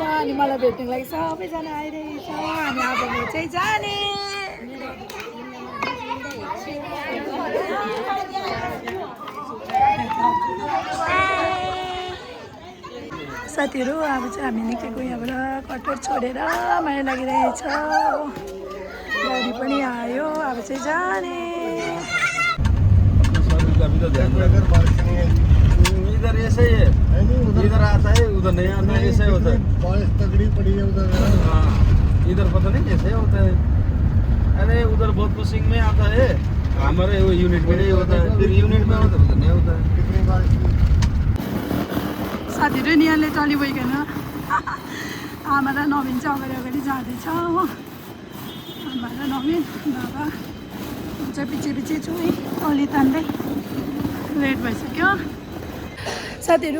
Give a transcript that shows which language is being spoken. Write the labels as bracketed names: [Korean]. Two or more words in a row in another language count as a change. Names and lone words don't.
[Nepali] अनि मलाई भेट्नुको लागि सबैजना आइरहेछ। अनि अब म चाहिँ जाने साथीहरू। अब चाहिँ हामी निक्लेको यहाँबाट कटर छोडेर माया लागिरहेछ हो, गाडी पनि आयो। अब चाहिँ जाने। [Hindi] इधर ऐसे ही है, इधर आता है उधर नहीं आता है, ऐसे होता है। बारिश तगड़ी पड़ी है उधर। हाँ, इधर पता नहीं कैसे होता है। अरे उधर बहुत पुशिंग में आता है, हमारे वो यूनिट में नहीं होता है, फिर यूनिट में होता है उधर नहीं होता है। कितनी बारिश हुई? [Nepali] साथीहरू नि यहाँले चलिभइकन आमा र नवीन चाहिँ अगाडि अगाडि जाँदैछ हो। आमा र नवीन, बाबा चाहिँ पछि पछि छु है, अलि तान्दै। लेट भइसक्यो साथीहरू।